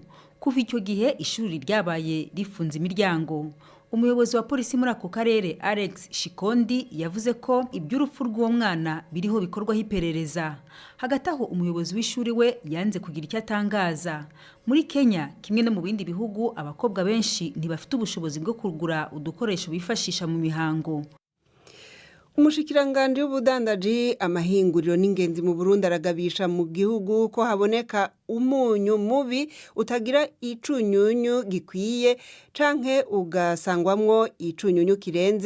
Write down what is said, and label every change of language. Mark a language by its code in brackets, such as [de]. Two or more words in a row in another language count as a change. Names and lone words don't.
[rw] Kuva icyo gihe ishuri ryabaye rifunze imiryango. Umuyobozi wa polisi muri ako karere Alex Shikondi yavuze ko iby'urupfu rw'uwo mwana biriho bikorwaho iperereza. Hagati aho umuyobozi w'ishuri we yanze kugira icyo atangaza. Muri Kenya kimwe no mu bindi bihugu abakobwa benshi ntibafite ubushobozi bwo kugura udukoresho bifashisha mu mihango. [rn] Umushikiranganje w'ubudandaji amahinguriro n'ingenzi mu Burundi aragabisha mu gihugu ko haboneka umunyu mubi utagira icunyunyu gikwiye canke ugasangwamwo icunyunyu kirenze.